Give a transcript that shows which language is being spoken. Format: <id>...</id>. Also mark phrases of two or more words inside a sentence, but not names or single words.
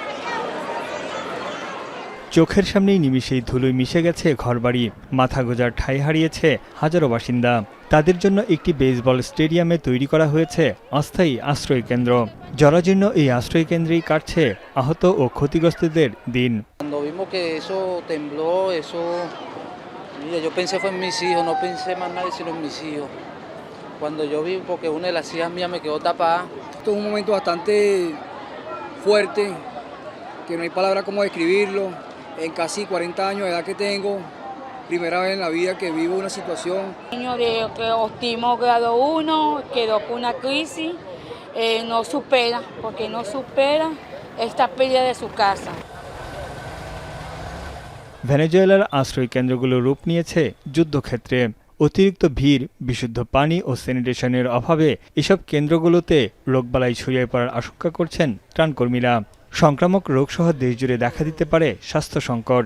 <bn>চোখের সামনেই নিমিষেই ধুলোয় মিশে গেছে ঘরবাড়ি। মাথা গোজার ঠাঁই হারিয়েছে হাজারো বাসিন্দা। তাদের জন্য একটি বেসবল স্টেডিয়ামে তৈরি করা হয়েছে অস্থায়ী আশ্রয় কেন্দ্র। জরাজীর্ণ এই আশ্রয় কেন্দ্রেই কাটছে আহত ও ক্ষতিগ্রস্তদের দিন।</bn> <es>Cuando yo vi, porque una de las hijas mías me quedó tapada. Esto es un momento bastante fuerte, que no hay palabra como describirlo. En casi 40 años de edad que tengo, primera vez en la vida que vivo una situación. Niño de autismo grado 1 quedó con una crisis, no supera, porque no supera esta pérdida de su casa.</es> <bn>ভেনেজুয়েলার আশ্রয় কেন্দ্রগুলো রূপ নিয়েছে যুদ্ধক্ষেত্রে। অতিরিক্ত ভিড়, বিশুদ্ধ পানি ও স্যানিটেশনের অভাবে এসব কেন্দ্রগুলোতে রোগবালাই ছড়িয়ে পড়ার আশঙ্কা করছেন ত্রাণকর্মীরা। সংক্রামক রোগসহ দেশজুড়ে দেখা দিতে পারে স্বাস্থ্য সংকট।</bn>